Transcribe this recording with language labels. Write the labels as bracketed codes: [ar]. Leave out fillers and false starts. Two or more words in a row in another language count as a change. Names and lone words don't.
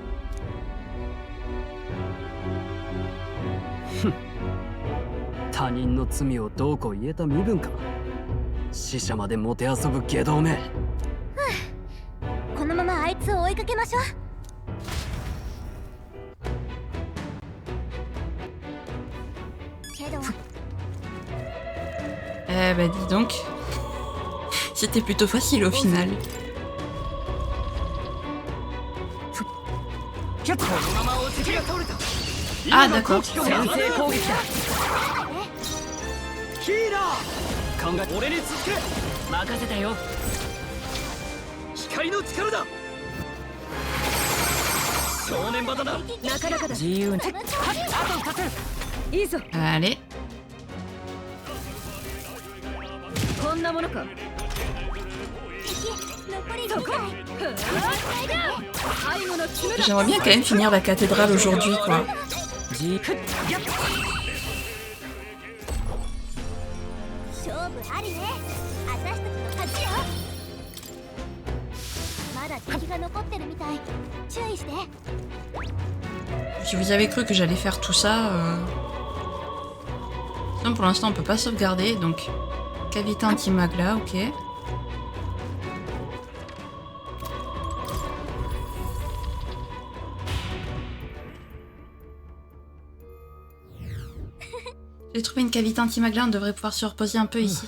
[ja] 他人の罪をどうこう言えた身分か。死者までもてあそぶ下道め。このままあいつを追いかけましょう。けど [fr] Eh bah dis donc. C'était plutôt facile au final. [ja] このまま落ちきが倒れた。 [fr] Ah d'accord. [ja] 先制攻撃だ。ヒーラー、考え俺に続け。任せたよ。光の力だ。正念場だな。なかなかだ。自由に。あと2つ。いいぞ。 [fr] Allez. [ja] こんなものか。残り2回。最後の決めだ。 [fr] J'aimerais bien quand même finir la cathédrale aujourd'hui, quoi. [ja] 勝負ありね。私たちの勝ちよ。まだ敵が残ってるみたい。注意して。 [fr] Si vous avez cru que j'allais faire tout ça... Non, pour l'instant on peut pas sauvegarder, donc... Cavité anti-mag là, ok. J'ai trouvé une cavité anti-mag là, on devrait pouvoir se reposer un peu ici.